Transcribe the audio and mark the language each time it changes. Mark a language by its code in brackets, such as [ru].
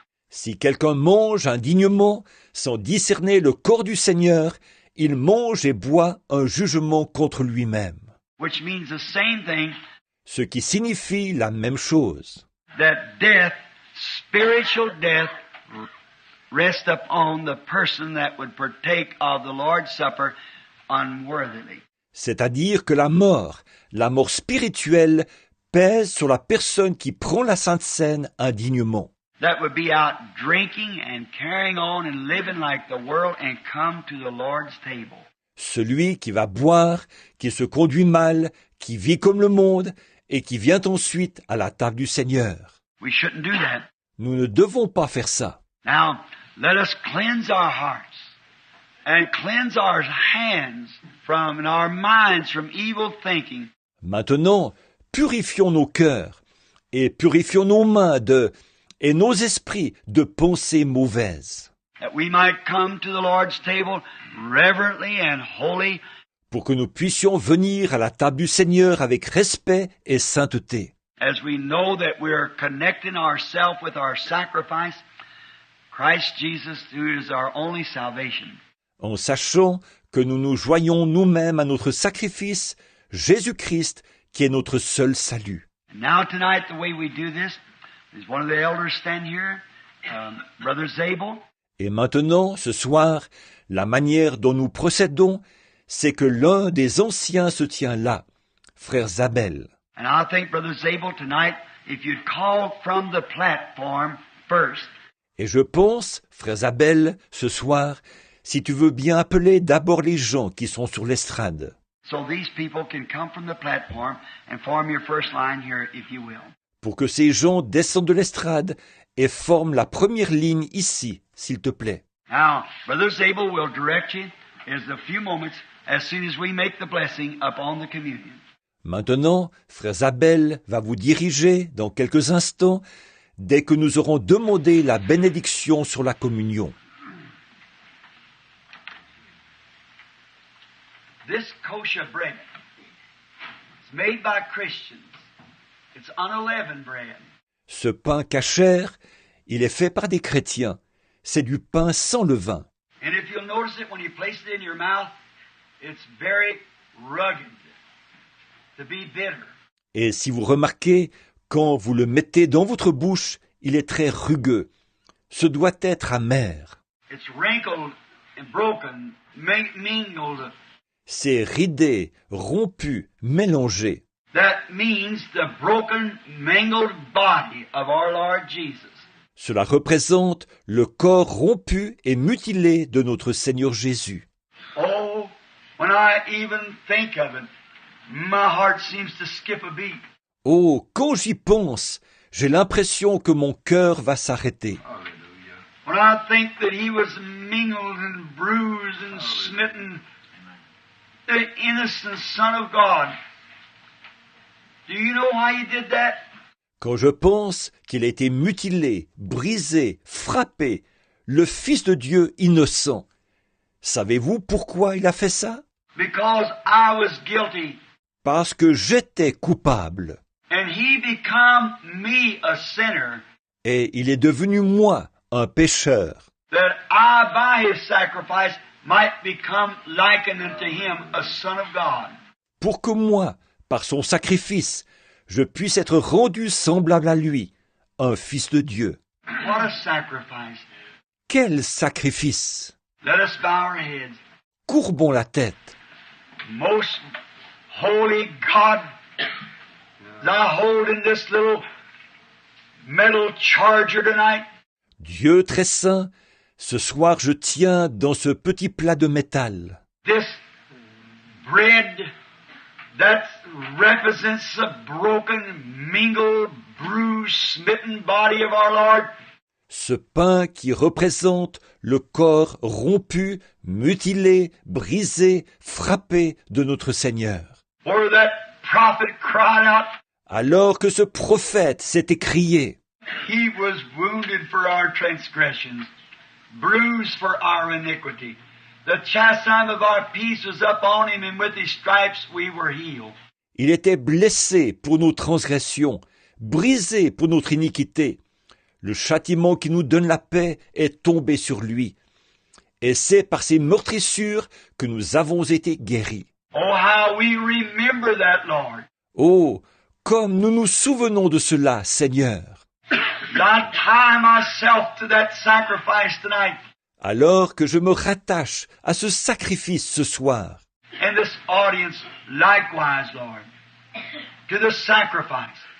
[fr] Si quelqu'un mange indignement, sans discerner le corps du Seigneur, il mange et boit un jugement contre lui-même. [en] Which means the same thing, [fr] Ce qui signifie la même chose. [en] that death, spiritual death, rests upon the person that would partake of the Lord's Supper unworthily. [fr] C'est-à-dire que la mort spirituelle, pèse sur la personne qui prend la Sainte Seine indignement. [en] That would be out drinking and carrying on and living like the world and come to the Lord's table. [fr] Celui qui va boire, qui se conduit mal, qui vit comme le monde et qui vient ensuite à la table du Seigneur. [en] We shouldn't do that. [fr] Nous ne devons pas faire ça. [en] Now, let us cleanse our hearts and cleanse our hands from and our minds from evil thinking. [fr] Maintenant, purifions nos cœurs et purifions nos mains et nos esprits de pensées mauvaises, [en] That we might come to the Lord's table reverently and holy, [fr] pour que nous puissions venir à la table du Seigneur avec respect et sainteté, [en] as we know that we are connecting ourselves with our sacrifice, Christ Jesus, who is our only salvation. [fr] en sachant que nous nous joignons nous-mêmes à notre sacrifice, Jésus-Christ, qui est notre seul salut. [en] And now tonight, the way we do this is one of the elders stand here, Brother Zabel. [fr] Et maintenant, ce soir, la manière dont nous procédons, c'est que l'un des anciens se tient là, frère Zabel. [en] And I think, Brother Zabel, tonight, if you'd call from the platform first, [fr] Et je pense, frère Zabel, ce soir, si tu veux bien appeler d'abord les gens qui sont sur l'estrade, [en] so these people can come from the platform and form your first line here, if you will. [fr] pour que ces gens descendent de l'estrade et forment la première ligne ici, s'il te plaît. [en] Now, Brother Zabel will direct you in a few moments as soon as we make the blessing upon the communion. [fr] Maintenant, frère Zabel va vous diriger dans quelques instants dès que nous aurons demandé la bénédiction sur la communion. [en] This kosher bread is made by Christians. It's unleavened bread. [fr] Ce pain cachère, il est fait par des chrétiens. C'est du pain sans levain. [en] And if you'll notice it when you place it in your mouth, it's very rugged, to be bitter. [fr] Et si vous remarquez, quand vous le mettez dans votre bouche, il est très rugueux. Ce doit être amer. [en] It's wrinkled and broken, mingled. [fr] C'est ridé, rompu, mélangé. [en] That means the broken, mangled body of our Lord Jesus. [fr] Cela représente le corps rompu et mutilé de notre Seigneur Jésus. [en] Oh, when I even think of it, my heart seems to skip a beat. [fr] Oh, quand j'y pense, j'ai l'impression que mon cœur va s'arrêter. [en] When I think that he was mingled and bruised and smitten, the innocent Son of God. Do you know why he did that? [fr] Quand je pense qu'il a été mutilé, brisé, frappé, le Fils de Dieu innocent, savez-vous pourquoi il a fait ça? [en] Because I was guilty. [fr] Parce que j'étais coupable. [en] And he become me a sinner, [fr] Et il est devenu moi, un pécheur, [en] that I by his sacrifice might become likened unto him, a son of God. [fr] pour que moi, par son sacrifice, je puisse être rendu semblable à lui, un fils de Dieu. [en] What a sacrifice. [fr] Quel sacrifice! [en] Let us bow our heads. [fr] Courbons la tête. [en] Most holy God, I hold in this little metal charger tonight [fr] Dieu très saint, ce soir je tiens dans ce petit plat de métal [en] this bread that represents the broken, mingled, bruised, smitten body of our Lord. [fr] ce pain qui représente le corps rompu, mutilé, brisé, frappé de notre Seigneur. [en] Where that prophet cried out, [fr] Alors que ce prophète s'est écrié, [en] he was wounded for our transgressions, bruised for our iniquity. The chastisement of our peace was upon him, and with his stripes we were healed. [fr] il était blessé pour nos transgressions, brisé pour notre iniquité. Le châtiment qui nous donne la paix est tombé sur lui. Et c'est par ses meurtrissures que nous avons été guéris. [en] Oh, how we remember that, Lord. [fr] Oh, comme nous nous souvenons de cela, Seigneur. [en] I tie myself to that sacrifice tonight. [fr] Alors que je me rattache à ce sacrifice ce soir. [en] And this audience likewise, Lord, to the sacrifice.